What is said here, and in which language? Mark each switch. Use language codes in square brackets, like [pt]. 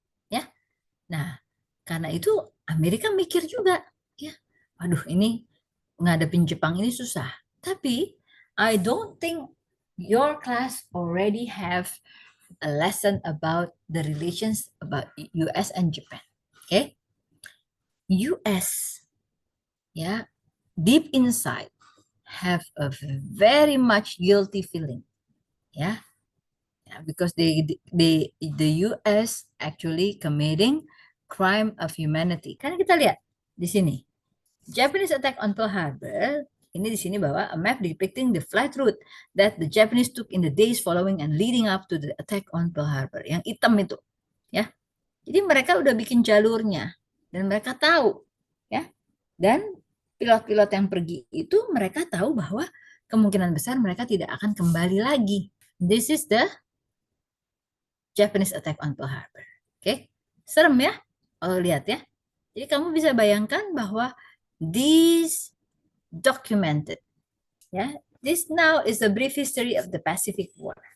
[id] Ya, nah karena itu Amerika mikir juga, ya, waduh ini ngadepin Jepang ini susah. Tapi [en] I don't think your class already have a lesson about the relations about US and Japan. Okay, US, yeah, deep inside have a very much guilty feeling, yeah, because the US actually committing crime of humanity. [id] Karena kita lihat di sini Japanese attack on Pearl Harbor. Ini di sini bahwa [en] a map depicting the flight route that the Japanese took in the days following and leading up to the attack on Pearl Harbor. [id] Yang hitam itu, ya. Jadi mereka udah bikin jalurnya dan mereka tahu, ya. Dan pilot-pilot yang pergi itu mereka tahu bahwa kemungkinan besar mereka tidak akan kembali lagi. [en] This is the Japanese attack on Pearl Harbor. [id] Oke, serem ya kalau lihat ya. Jadi kamu bisa bayangkan bahwa [en] this documented. Yeah, this now is a brief history of the Pacific War.